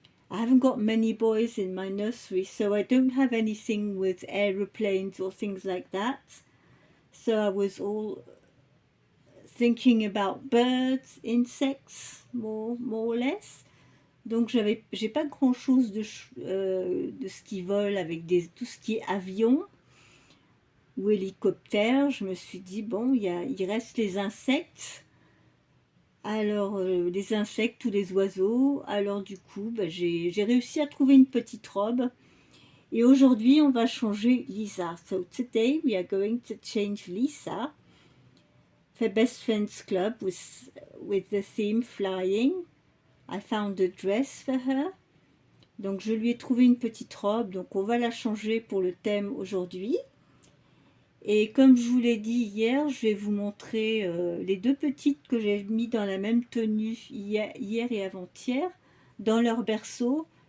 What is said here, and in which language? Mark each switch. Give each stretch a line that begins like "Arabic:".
English: I haven't got many boys in my nursery, so I don't have anything with aeroplanes or things like that. So I was all thinking about birds, insects, more or less.
French: Donc j'ai pas grand chose de ce qui vole avec tout ce qui est avion ou hélicoptère. Je me suis dit bon, il reste les insectes. Alors les insectes ou les oiseaux. Alors du coup, j'ai réussi à trouver une petite robe. Et aujourd'hui, on va changer Lisa.
English: So today we are going to change Lisa for Best Friends Club with the theme flying. I found a dress for her.
French: Donc je lui ai trouvé une petite robe, donc on va la changer pour le thème aujourd'hui. Et comme je vous l'ai dit hier, je vais vous montrer les deux petites que j'ai mis dans la même tenue hier et avant-hier, dans leur berceau.